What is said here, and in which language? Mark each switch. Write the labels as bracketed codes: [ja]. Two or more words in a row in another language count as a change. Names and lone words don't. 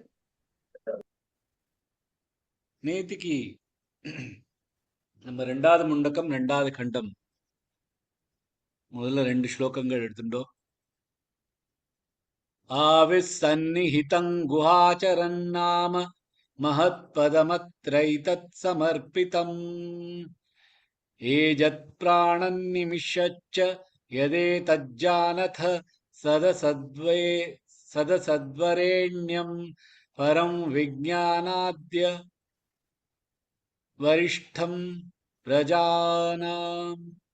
[ta] நேத்திக்கு நம்ம ரெண்டாவது முண்டக்கம் ரெண்டாவது கண்டம் முதல்ல 2 ஸ்லோகங்கள் எடுத்துட்டோம். [sa] आविः सन्निहितं गुहाचरं नाम महत्पदमत्रैतत् समर्पितम् एजत् प्राणन्निमिषच्च यदेतज्जानथ सदसद्वरेण्यम् परं विज्ञानाद्य वरिष्ठं प्रजानाम्.